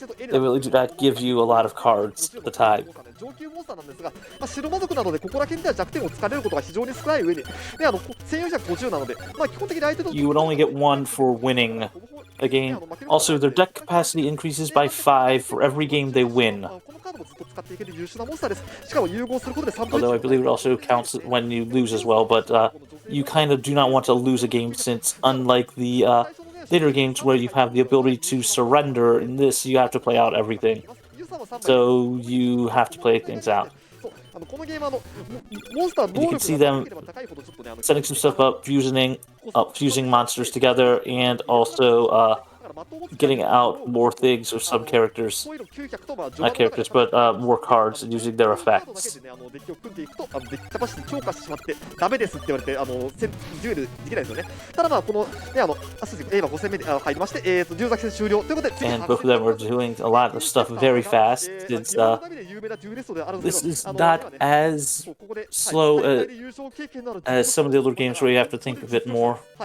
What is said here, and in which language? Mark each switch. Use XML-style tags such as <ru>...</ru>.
<en>they really do not give you a lot of cards at the time.</en> <ja>上級モンスターなんですが、白魔族なのでここら辺では弱点を突かれることが非常に少ない上に、1450なので、基本的に相手と</ja> <en>You would only get 1 for winning a game. Also, their deck capacity increases by 5 for every game they win.</en> <ja>このカードもずっと使っていける優秀なモンスターです。しかも融合することで3分</ja> <en>Although I believe it also counts when you lose as well, but you kind of do not want to lose a game since, unlike the later games where you have the ability to surrender, in this you have to play out everything. So you have to play things out.</en> <ja>このゲームモンスター</ja> <en>You can see them setting some stuff up, fusing monsters together, and also getting out more things with some characters. Not characters, but more cards and using their effects.</en> <ja>デッキを組んでいくと、デッキキャパシティ強化してしまってダメですって言われてデュエルできないですよね。ただこのねそうですね、5戦目で入りまして、竜崎戦終了ということで、</ja> <en>And both of them are doing a lot of stuff very fast, since this is not as slow as some of the other games where you have to think a bit more.</en>